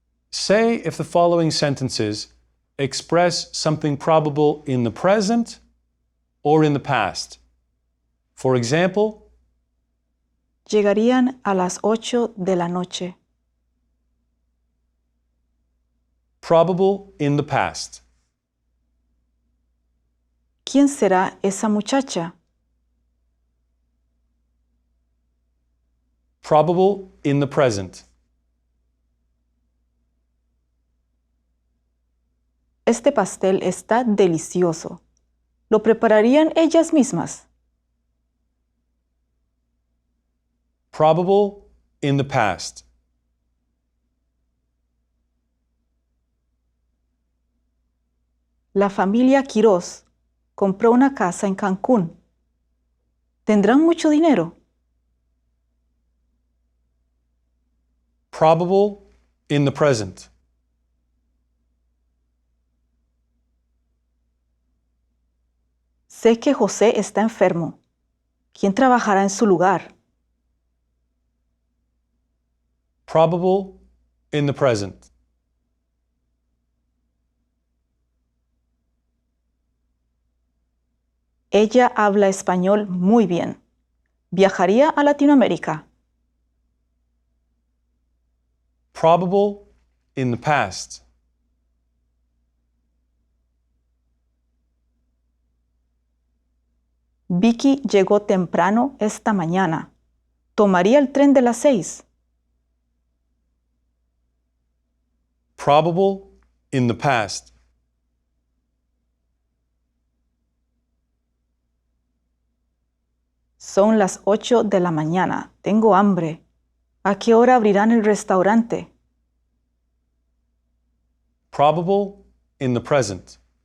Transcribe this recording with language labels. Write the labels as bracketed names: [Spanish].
[English] Say if the following sentences express something probable in the present or in the past. For example, [Spanish] Llegarían a las 8 de la noche. [English] probable in the past. [Spanish] ¿Quién será esa muchacha? [English] Probable in the present. [Spanish] Este pastel está delicioso. ¿Lo prepararían ellas mismas? [English] Probable in the past. [Spanish] La familia Quirós compró una casa en Cancún. ¿Tendrán mucho dinero? [English] Probable in the present. [Spanish] Sé que José está enfermo. ¿Quién trabajará en su lugar? [English] Probable in the present. [Spanish] Ella habla español muy bien. ¿Viajaría a Latinoamérica? [English] Probable in the past. [Spanish] Vicky llegó temprano esta mañana. ¿Tomaría el tren de las 6? [English] Probable in the past. [Spanish] Son las 8 de la mañana. Tengo hambre. ¿A qué hora abrirán el restaurante? [English] Probable in the present.